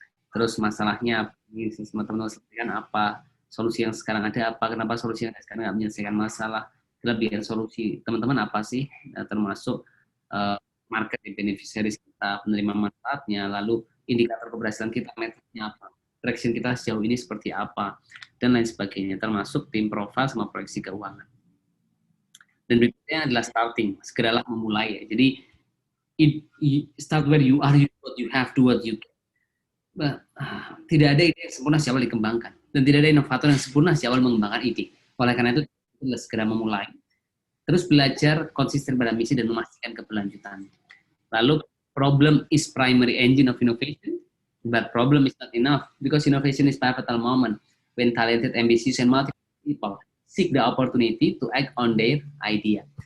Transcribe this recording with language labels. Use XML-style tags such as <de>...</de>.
<id>Terus masalahnya, teman-teman selesaikan apa, solusi yang sekarang ada apa, kenapa solusi yang sekarang nggak menyelesaikan masalah, kelebihan solusi teman-teman apa sih, termasuk market beneficiaries kita, penerima manfaatnya, lalu indikator keberhasilan kita, metriknya apa, traction kita sejauh ini seperti apa, dan lain sebagainya, termasuk tim profile sama proyeksi keuangan. Dan berikutnya adalah starting, segeralah memulai ya. Jadi</id> <en>start where you are, what you have, do what you can.</en> <id>Tidak ada ide yang sempurna sejak awal dikembangkan, dan tidak ada inovator yang sempurna sejak awal mengembangkan ide. Oleh karena itu, segera memulai, terus belajar konsisten pada misi dan memastikan keberlanjutan. Lalu,</id> <en>problem is primary engine of innovation, but problem is not enough, because innovation is pivotal moment when talented, ambitious, and multiple people seek the opportunity to act on their idea.</en>